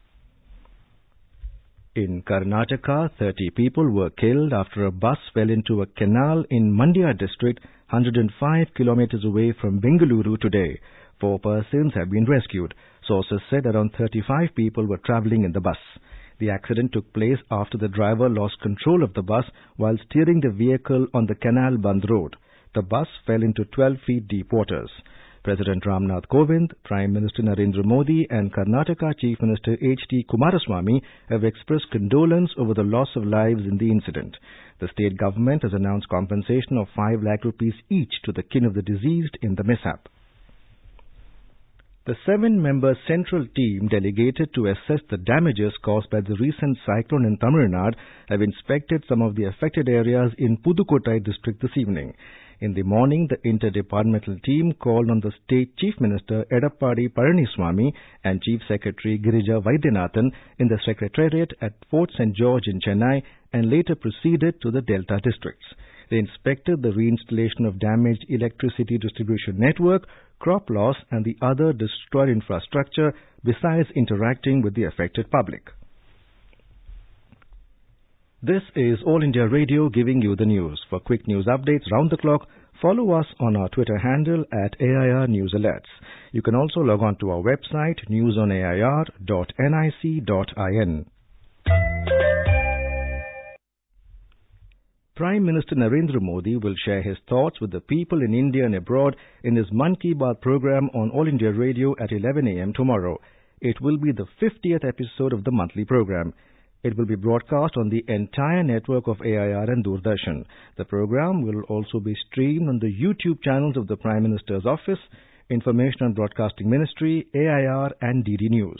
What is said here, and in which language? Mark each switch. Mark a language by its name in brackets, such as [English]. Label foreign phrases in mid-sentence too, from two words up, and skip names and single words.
[English] In Karnataka, 30 people were killed after a bus fell into a canal in Mandya district, 105 kilometers away from Bengaluru today. 4 persons have been rescued. Sources said around 35 people were travelling in the bus. The accident took place after the driver lost control of the bus while steering the vehicle on the Canal Band Road. The bus fell into 12 feet deep waters. President Ramnath Kovind, Prime Minister Narendra Modi and Karnataka Chief Minister H.D. Kumaraswamy have expressed condolence over the loss of lives in the incident. The state government has announced compensation of 5 lakh rupees each to the kin of the deceased in the mishap. The 7-member central team delegated to assess the damages caused by the recent cyclone in Tamil Nadu have inspected some of the affected areas in Pudukkottai district this evening. In the morning, the interdepartmental team called on the state Chief Minister Edappadi Palaniswamy and Chief Secretary Girija Vaidyanathan in the Secretariat at Fort St. George in Chennai and later proceeded to the Delta districts. They inspected the reinstallation of damaged electricity distribution network, crop loss and the other destroyed infrastructure besides interacting with the affected public. This is All India Radio giving you the news. For quick news updates round the clock, follow us on our Twitter handle at AIR News Alerts. You can also log on to our website newsonair.nic.in. Prime Minister Narendra Modi will share his thoughts with the people in India and abroad in his Mann Ki Baat program on All India Radio at 11 a.m. tomorrow. It will be the 50th episode of the monthly program. It will be broadcast on the entire network of AIR and Doordarshan. The program will also be streamed on the YouTube channels of the Prime Minister's Office, Information and Broadcasting Ministry, AIR and DD News.